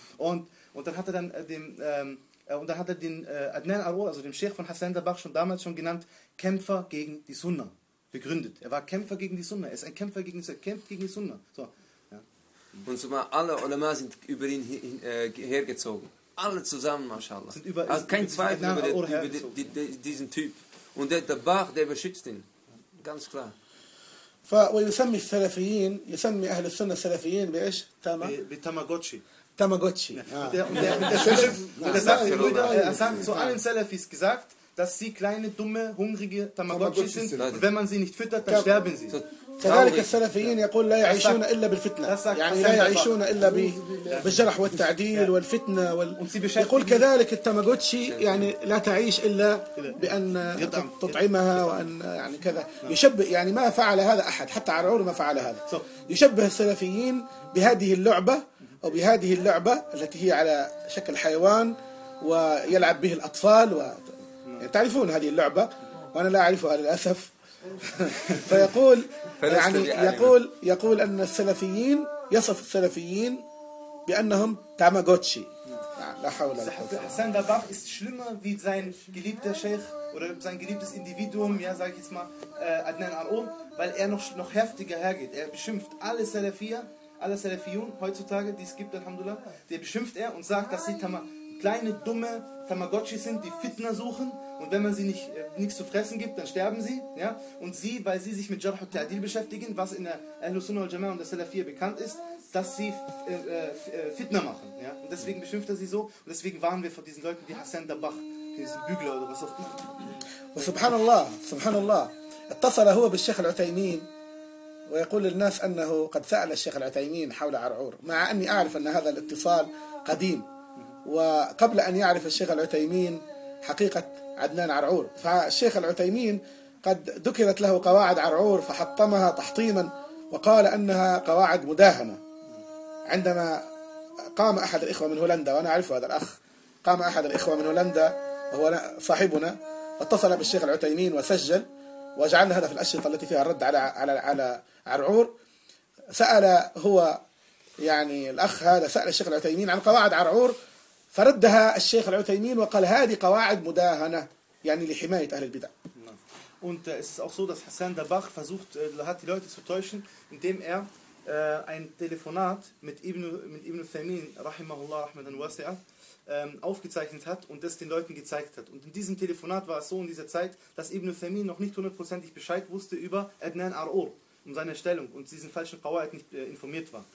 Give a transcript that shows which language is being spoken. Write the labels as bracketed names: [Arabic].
[German] Und dann hat er dann dem... und da hat er den Adnan Arul, also den Sheikh von Hassan Dabach, schon damals schon genannt, Kämpfer gegen die Sunna begründet. Er war Kämpfer gegen die Sunna. Er ist ein Kämpfer gegen die Sunna. Er kämpft gegen die Sunna. So. Ja. Und zumal alle Ulama sind über ihn hergezogen. Alle zusammen, mashallah. Sind über, also kein über Zweifel über, den, über diesen Typ. Und der Dabach, der beschützt ihn. Ganz klar. [Arabic] ويسمي السلفيين يسمي أهل السنة السلفيين بإيش تاما بتاماغوتشي [German] Tamagotchi. Er hat zu allen Salafis gesagt, dass sie kleine, dumme, hungrige Tamagotchi sind. Und wenn man sie nicht füttert, dann sterben sie. [Arabic] كذلك السلفيين يقول لا يعيشون إلا بالفتنة يعني لا يعيشون إلا بالجرح والتعديل والفتنة يقول كذلك التاماغوتشي يعني لا تعيش إلا بأن تطعمها وأن يعني كذا يشبه يعني ما فعل هذا أحد حتى عرعور ما فعل هذا يشبه السلفيين بهذه اللعبة أو بهذه اللعبة التي هي على شكل حيوان ويلعب به الأطفال تعرفون هذه اللعبة وأنا لا أعرفها للأسف فيقول يعني يقول أن السلفيين يصف السلفيين بأنهم تاماغوتشي لا حول ولا قوة [German] حسان داباخ ist schlimmer wie sein geliebter Sheikh oder sein geliebtes Individuum ja sage ich jetzt mal Adnan Arul weil er noch heftiger hergeht er beschimpft alle Salafier alle Salafiyun heutzutage die es gibt Alhamdulillah der beschimpft er und sagt dass sie kleine dumme Tamagotchi sind die Fitna suchen und wenn man sie nicht nichts zu fressen gibt dann sterben sie ja und sie weil sie sich mit Jarh und Ta'dil beschäftigen was in der Ahlus Sunnah wal Jamaa und der Salafiyya bekannt ist dass sie Fitna machen ja und deswegen beschimpft er sie so und deswegen warnen wir vor diesen Leuten wie Hassan Dabach diesen Bügler oder was auch immer und [Arabic] Subhanallah Subhanallah اتصل هو بالشيخ العثيمين ويقول للناس انه قد سال الشيخ العثيمين حول عرعور مع اني اعرف ان هذا الاتصال قديم وقبل ان يعرف الشيخ العثيمين حقيقه عدنان عرعور فالشيخ العثيمين قد ذكرت له قواعد عرعور فحطمها تحطيما وقال انها قواعد مداهنه عندما قام احد الاخوه من هولندا وانا اعرف هذا الاخ قام احد الاخوه من هولندا وهو صاحبنا اتصل بالشيخ العثيمين وسجل وجعلنا هذا في الاشرطه التي فيها الرد على على على عرعور سال هو يعني الاخ هذا سال الشيخ العثيمين عن قواعد عرعور فردها الشيخ العثيمين وقال هذه قواعد مداهنه يعني لحمايه اهل البدع [German] und es ist auch so dass Hassan Dabach versucht hat die Leute zu täuschen indem er ein Telefonat mit Ibn Thaymin [Arabic] rahimahullah rahmatan wasi'a [German] aufgezeichnet hat und das den Leuten gezeigt hat und in diesem Telefonat war es so in dieser Zeit dass Ibn Thaymin noch nicht hundertprozentig Bescheid wusste über Adnan Arur um seine Stellung und diesen falschen Qawaid nicht informiert war.